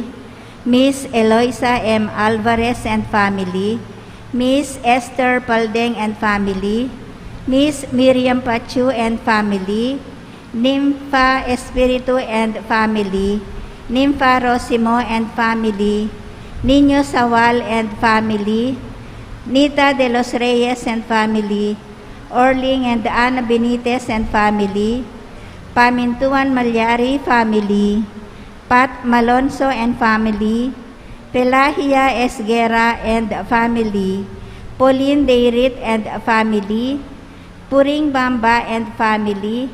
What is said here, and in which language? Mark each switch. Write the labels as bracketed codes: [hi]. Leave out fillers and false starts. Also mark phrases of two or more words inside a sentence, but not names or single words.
[en] Miss Eloisa M. Alvarez and family. Miss Esther Paldeng and family. Miss Miriam Pachu and family. Nympha Espiritu and family. Nympha Rosimo and family. Niño Sawal and family. Nita de los Reyes and family. Orling and Ana Benitez and family. Pamintuan Malyari family. Pat Malonzo and family. Pelahia Esguera and family. Pauline Deirit and family. Puring Bamba and family.